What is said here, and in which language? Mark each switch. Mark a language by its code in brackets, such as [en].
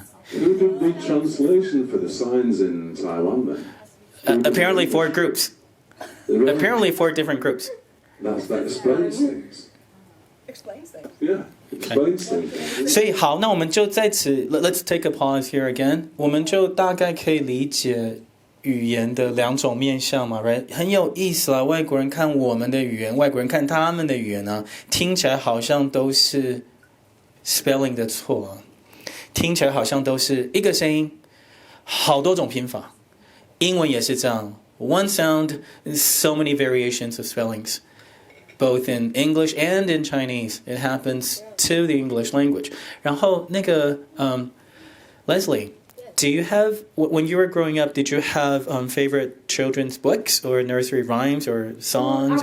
[en] Who did the translation for the signs in Taiwan then? Apparently 4 groups. Really? Apparently 4 different groups. That explains things. explains things? Yeah, explains things. [zh] 所以好，那我们就在此 [en] let's take a pause here again. [zh] 我们就大概可以理解语言的2种面向嘛 ， [en] right？ [zh] 很有意思啊，外国人看我们的语言，外国人看他们的语言啊，听起来好像都是 spelling 的错啊，听起来好像都是一个声音，好多种拼法。英文也是这样 [en] ，one sound, so many variations of spellings. Both in English and in Chinese, it happens to the English language. [zh] 然后那个 [en] Leslie, do you have when you were growing up? Did you have favorite children's books or nursery rhymes or songs